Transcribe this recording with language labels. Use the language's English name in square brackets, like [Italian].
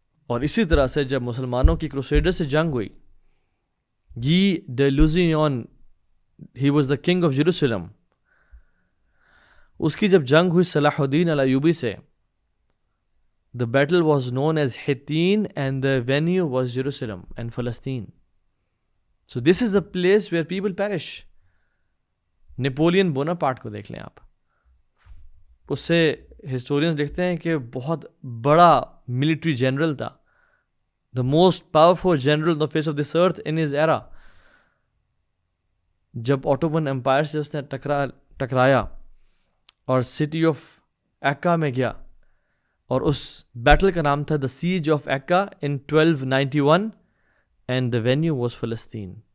[Urdu] اور اسی طرح سے جب مسلمانوں کی کروسیڈر سے جنگ ہوئی، گی day لوزینیون، [English] he was the king of Jerusalem، [Urdu] اس کی جب جنگ ہوئی صلاح الدین الایوبی سے، [English] the battle was known as Hittin and the venue was Jerusalem and Palestine. So this is the place where people perish. [Urdu] Napoleon Bonaparte کو دیکھ لیں آپ، اس سے ہسٹورینز لکھتے ہیں کہ بہت بڑا ملٹری جنرل تھا، [English] the most powerful general on the face of this earth in his era. [Urdu] جب اوٹومن امپائر سے اس نے ٹکرایا اور سٹی آف ایکا میں گیا، اور اس بیٹل کا نام تھا [English] The siege of Acre in 1291 and the venue was فلسطین.